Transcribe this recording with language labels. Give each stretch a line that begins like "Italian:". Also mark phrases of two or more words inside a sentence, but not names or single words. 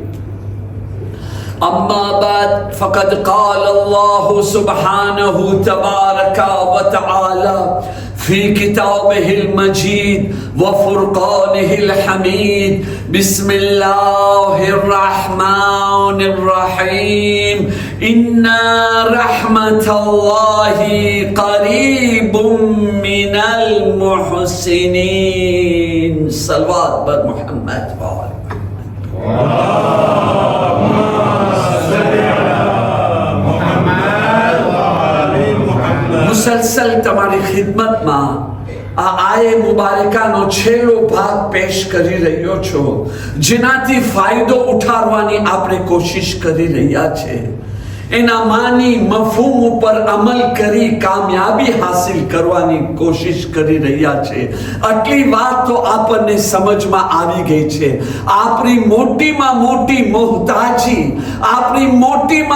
Arabic: أما بعد فقد قال الله سبحانه تبارك وتعالى في كتابه المجيد وفرقانه الحميد بسم الله الرحمن الرحيم إن رحمة الله قريب من المحسنين صلوات بر محمد وآل
Gujarati: मुसलसल તમારી ખિદમતમાં આ આયે મુબારકાનો છેલ્લો ભાગ પેશ કરી રહ્યો છો જેનાથી ફાયદો ઉઠાવવાની આપણે કોશિશ કરી રહ્યા છે એના માની મફહૂમ ઉપર અમલ કરી કામયાબી હાસિલ કરવાની કોશિશ કરી રહ્યા છે આટલી વાત તો આપણને સમજમાં આવી ગઈ છે આપણી મોટીમાં મોટી મોહતાજી આપણી મોટીમાં